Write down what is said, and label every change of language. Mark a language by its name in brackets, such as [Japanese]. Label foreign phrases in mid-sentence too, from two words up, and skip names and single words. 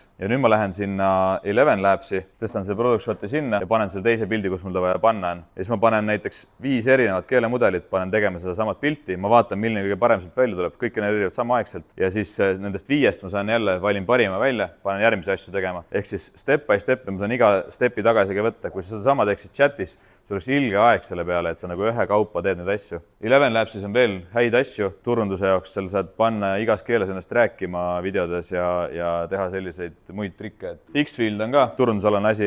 [Estonian] Ja nüüd ma lähen sinna Eleven Labsi, tõstan selle [English] product shot'i [Estonian] sinna ja panen selle teise pildi, kus mul ta vaja panna on. Ja siis ma panen näiteks 5 erinevat keelemudelit, panen tegema seda samat pilti, ma vaatan, milline kõige parem sealt välja tuleb, kõik erinevad samaaegselt. Ja siis nendest 5 ma saan jälle, valin parima välja, panen järgmise asju tegema. Ehk siis [English] step by step, [Estonian] ma saan iga stepi tagasi ka võtta. Kui sa seda sama teeksid chatis, see oleks ilge aeg selle peale, et sa nagu ühe kaupa teed neid asju. Eleven Labsis on veel häid asju turunduse jaoks, seal saad panna igas keeles ennast rääkima videodes ja teha selliseid muid trikke. Xfield on ka turundusalane asi.